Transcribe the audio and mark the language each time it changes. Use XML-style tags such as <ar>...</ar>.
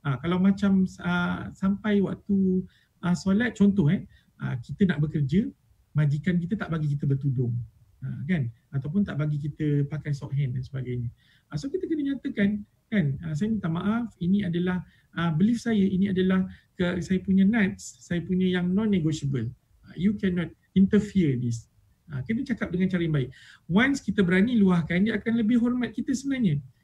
<ms>Kalau macam sampai waktu solat, contoh kita nak bekerja, majikan kita tak bagi kita bertudung kan, ataupun tak bagi kita pakai sock hand dan sebagainya. So kita kena nyatakan kan, saya minta maaf, ini adalah belief saya, ini adalah saya punya nuts, saya punya yang non-negotiable.</ms> <en>You cannot interfere this.</en> <ms>Kena cakap dengan cara yang baik. Once kita berani luahkan, dia akan lebih hormat kita sebenarnya.</ms>